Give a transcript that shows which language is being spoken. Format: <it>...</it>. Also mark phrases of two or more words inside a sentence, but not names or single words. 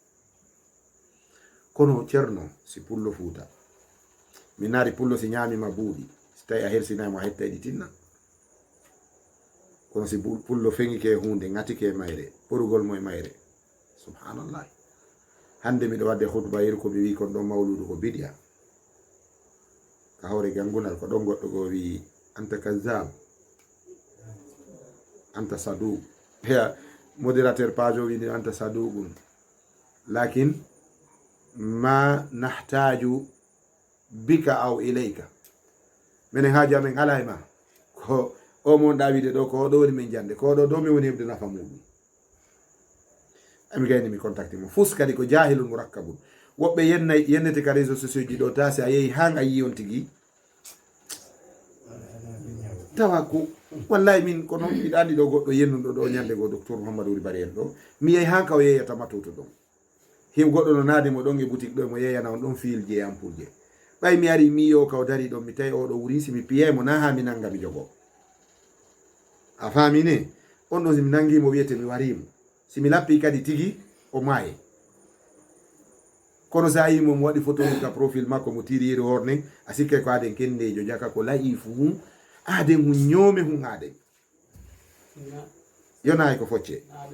<ff>kono ceerno si pullo fuuta mi naari pullo si ñamima buuɗi si tawi a hersinaymo a hetta ɗi tinna kono si pullo feŋike hunde ŋatike mayre ɓorugol mo e mayre subhanallah hande miɗo wadde hutba yir ko mi wi kon ɗon mawludu ko biɗiya ka hawre gangunal ko ɗon goɗɗo go wi</ff> <ar>أنت كذاب</ar> <ff>anta sadou heya modérateur page o wini anta sadougum</ff> <ar>لكن ما نحتاج بك أو إليك</ar> <ff>minen haaji amen ala e ma ko o mon ɗawide ɗo ko ɗo woni min jande ko ɗo mi woni hebde nafa muɗum ami gayni mi contacté mo fus kadi ko</ff> <ar>جاهل مركب</ar> <ff>woɓɓe yennete ka</ff> <fr>réseau sociaux</fr> <ff>ji ɗo ta si a yeehi han a yi on tigui tawa ko wallahi min kono mbiɗa andi ɗo goɗɗo yennuɗo ɗo ñande go docteur mouhamadou wuri bari en ɗo mi yeehi han ka o yeeyata matuto ɗon him goɗɗo no naade mo ɗon e boutique ɗo mo yeeyana on ɗon fiil je ampoule je ɓay mi ari mi yo kaw dari ɗon mi tawi oɗo wuri simi piyaymo na ha mi nanga mi jogo a famine on ɗon simi nangimo wiyete mi warimo simi lappi kadi tigui o maaye kono sa yimo mo waɗi photo ka profil makko mo tiri yeri horne a sikke ko aden kendejo jaka ko layi fu aden hu ñoome hun aden yonayi ko focce</ff>